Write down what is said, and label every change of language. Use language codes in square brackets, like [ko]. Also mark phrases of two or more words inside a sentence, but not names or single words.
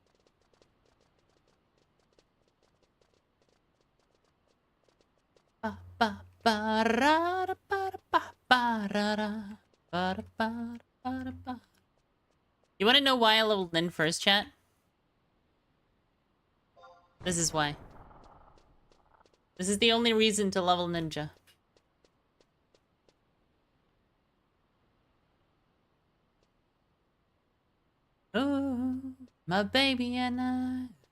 [en] Ba ba ba ra da ba da ba ba ra da ba da ba da ba da ba. You want to know why I leveled Nin first, chat? This is why. This is the only reason to level Ninja. Oh, my baby and I.